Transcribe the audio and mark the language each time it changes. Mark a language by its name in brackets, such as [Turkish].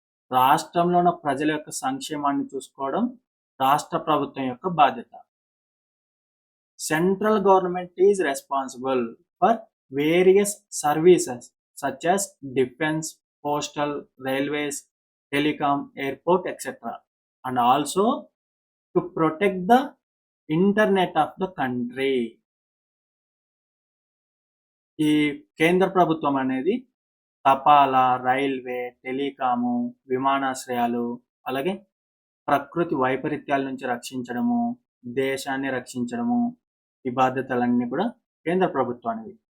[Telugu] రాష్ట్రంలో ఉన్న ప్రజల యొక్క సంక్షేమాన్ని చూసుకోవడం రాష్ట్ర ప్రభుత్వం యొక్క బాధ్యత. [English] Central government is responsible for various services such as defence, postal, railways, telecom, airport, etc. and also to protect the internet of the country. [Telugu] ఈ కేంద్ర ప్రభుత్వం అనేది తపాలా, రైల్వే, టెలికాము, విమానాశ్రయాలు, అలాగే ప్రకృతి వైపరీత్యాల నుంచి రక్షించడము, దేశాన్ని రక్షించడము, ఈ బాధ్యతలన్నీ కూడా కేంద్ర ప్రభుత్వానికి.